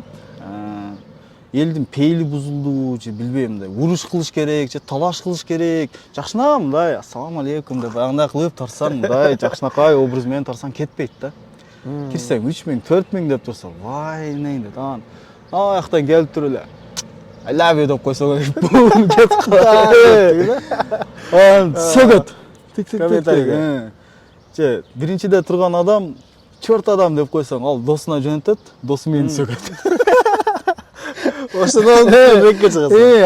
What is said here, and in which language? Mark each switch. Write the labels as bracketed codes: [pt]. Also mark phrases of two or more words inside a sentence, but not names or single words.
[ky] Элдин пейили бузулду же билбейм мындай уруш кылыш керек же талаш кылыш керек. Жакшына мындай [ar] السلام عليكم [ky] деп баягындай кылып тарсаң, мындай жакшынакай образ менен тарсаң кетпейт да. Кирсең 3 000, 4 000 деп турса, вай эмне дейт. Аяктан келип туруп эле [en] I love you [ky] деп койсоң, бум кетип калат. Сөгөт. Комментарий. Же биринчиде турган адам, чорт адам деп койсоң, ал досуна жөнөтөт, досу мени сөгөт. Ошондон рекке чыгасың.